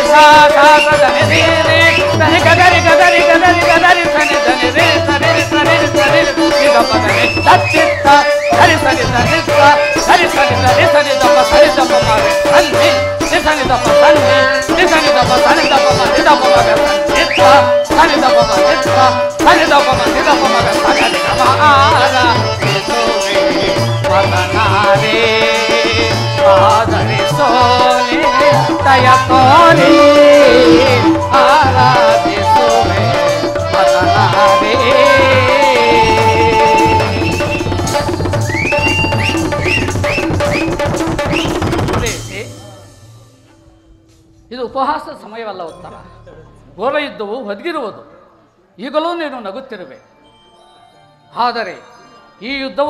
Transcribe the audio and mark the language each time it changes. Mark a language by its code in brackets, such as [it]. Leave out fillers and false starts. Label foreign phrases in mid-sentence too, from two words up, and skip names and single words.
[kn] ಸಾ ಧನಿ ರೀರಿ ಧನಿ ಗದರಿ ಗದರಿ ಗದರಿ ಗದರಿ ಸನಿ ಧನಿ ರೇ ಸರಿ ಸರಿ ಸರಿ ನಿಗ ಪದನಿ ತಚ್ಚಿತ್ತ ಸರಿ ಸರಿ ಸರಿ ಸರಿ ಸರಿ ಸರಿ ಸರಿ ದಪ್ಪ ಸರಿ ದಪ್ಪ ಮಾರೆ ಸನ್ನಿ ನಿಸನಿ ದಪ್ಪ ಸನ್ನಿ ನಿಸನಿ ದಪ್ಪ ಸನಿ ದಪ್ಪ ಮನಿ ದಪ್ಪ ಮಗ ಸನ್ನಿತ್ತ ಸನಿ ದಪ್ಪ ಮನಿತ್ತ ಸನಿ ದಪ್ಪ ಮನಿ ದಪ್ಪ ಮಗ ಸಗಲಿ ನಮ ಆರ ಸೋವೆ ಮದನಾರೇ ಆದರಿಸೋನೆ ದಯ ತೋರಿ ಆರಾಧಿಸುವೆ ಮದನಾರೇ ಇದು ಉಪಹಾಸದ ಸಮಯವಲ್ಲ ಉತ್ತರ ಘೋರ ಯುದ್ಧವು ಒದಗಿರುವುದು ಈಗಲೂ ನೀನು ನಗುತ್ತಿರುವೆ ಆದರೆ ಈ ಯುದ್ಧವು